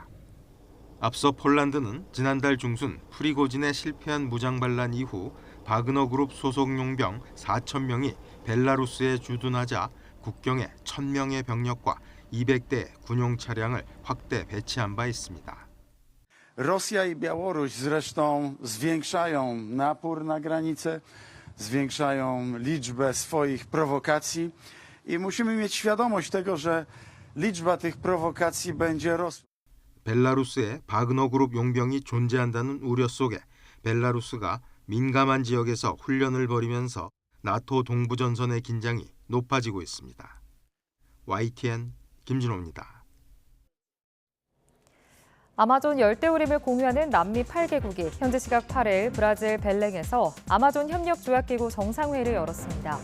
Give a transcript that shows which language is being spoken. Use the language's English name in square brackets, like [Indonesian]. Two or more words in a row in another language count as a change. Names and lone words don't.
[Korean] 앞서 폴란드는 지난달 중순 프리고진의 실패한 무장반란 이후 바그너 그룹 소속 용병 4,000명이 벨라루스에 주둔하자 국경에 1,000명의 병력과 200대의 군용 차량을 확대 배치한 바 있습니다. [Polish] Rosja i Białoruś zresztą zwiększają napór na granicę, zwiększają liczbę swoich prowokacji i musimy mieć świadomość tego, że liczba tych prowokacji będzie rosła. [Korean] 벨라루스에 바그너 그룹 용병이 존재한다는 우려 속에 벨라루스가 민감한 지역에서 훈련을 벌이면서 나토 동부전선의 긴장이 높아지고 있습니다. YTN 김진호입니다. 아마존 열대우림을 공유하는 남미 8개국이 현지 시각 8일 브라질 벨랭에서 아마존 협력조약기구 정상회의를 열었습니다.